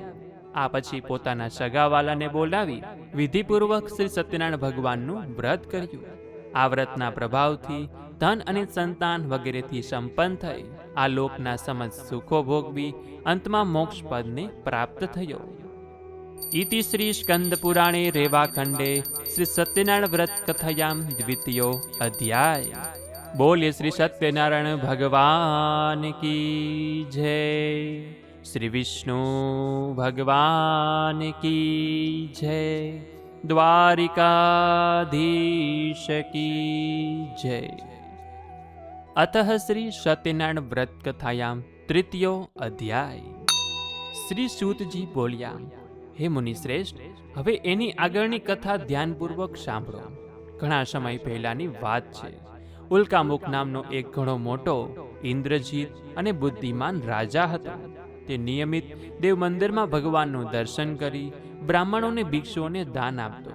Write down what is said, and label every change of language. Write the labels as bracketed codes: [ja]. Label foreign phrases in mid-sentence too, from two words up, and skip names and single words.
[gu] આ પછી પોતાના સગાવાલાને બોલાવી વિધિપૂર્વક શ્રી સત્યનારાયણ ભગવાનનું વ્રત કર્યું. આ વ્રતના પ્રભાવથી ધન અને સંતાન વગેરેથી સંપન્ન થઈ આ લોકના સમસ્ત સુખો ભોગવી અંતમાં મોક્ષ પદને પ્રાપ્ત થયો. [sa] इति श्री स्कंद पुराणे रेवाखंडे श्री सत्यनारायण व्रत कथायां द्वितीयो अध्याय। [hi] बोलिए श्री सत्यनारायण भगवान की जय। श्री विष्णु भगवान की जय। द्वारिकाधीश की जय। [sa] अतः श्री सत्यनारायण व्रत कथायां तृतीयो अध्याय। [gu] શ્રી સૂતજી બોલ્યા, હે મુનિશ્રેષ્ઠ, હવે એની આગળની કથા ધ્યાનપૂર્વક સાંભળો. ઘણા સમય પહેલાની વાત છે. ઉલ્કામુખ નામનો એક ઘણો મોટો ઇન્દ્રજીત અને બુદ્ધિમાન રાજા હતો. તે નિયમિત દેવ મંદિરમાં ભગવાનનું દર્શન કરી બ્રાહ્મણોને ભિક્ષુઓને દાન આપતો.